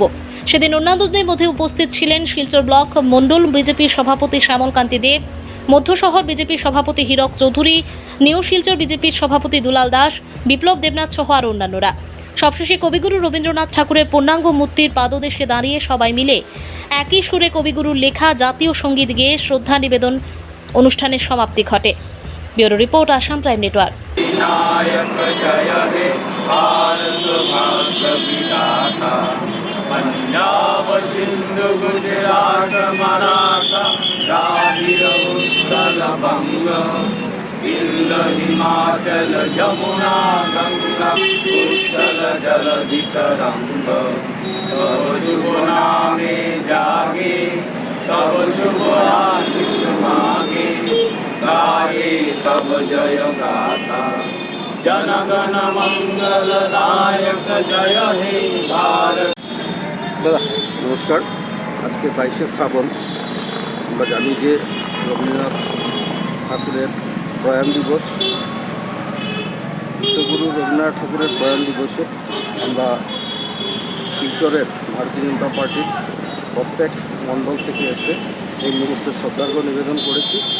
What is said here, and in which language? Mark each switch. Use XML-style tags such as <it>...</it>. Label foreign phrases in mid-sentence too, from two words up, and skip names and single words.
<bn>সেদিন অন্যান্যদের মধ্যে উপস্থিত ছিলেন শিলচর ব্লক মণ্ডল বিজেপির সভাপতি শ্যামল কান্তি দেব, মধ্য শহর বিজেপির সভাপতি হীরক চৌধুরী, নিউ শিলচর বিজেপির সভাপতি দুলাল দাস, বিপ্লব দেবনাথ সহ আর অন্যান্যরা। সবশেষে কবিগুরু রবীন্দ্রনাথ ঠাকুরের পূর্ণাঙ্গ মূর্তির পাদদেশে দাঁড়িয়ে সবাই মিলে একই সুরে কবিগুরুর লেখা জাতীয় সঙ্গীত গেয়ে শ্রদ্ধা নিবেদন অনুষ্ঠানের সমাপ্তি ঘটে। ব্যুরো রিপোর্ট, আসাম প্রাইম নেটওয়ার্ক। পাঞ্জাব সিন্ধু গুজরাট মারাঠা দ্রাবিড় উৎকল বঙ্গ বিন্ধ্য হিমাচল যমুনা গঙ্গা উচ্ছল জলধি তরঙ্গ তব শুভ নামে জাগে তব শুভ আশিস মাঙ্গে গায়ে তব জয় গাথা জনগণ মঙ্গলদায়ক জয় হে ভারত। দাদা নমস্কার। আজকে 22শে শ্রাবণ। আমরা জানি যে রবীন্দ্রনাথ ঠাকুরের প্রয়াণ দিবস। বিশ্বগুরু রবীন্দ্রনাথ ঠাকুরের প্রয়াণ দিবসে আমরা শিলচরের ভারতীয় জনতা পার্টির প্রত্যেক মণ্ডল থেকে এসে এই মুহূর্তে শ্রদ্ধার্ঘ্য নিবেদন করেছি।</bn>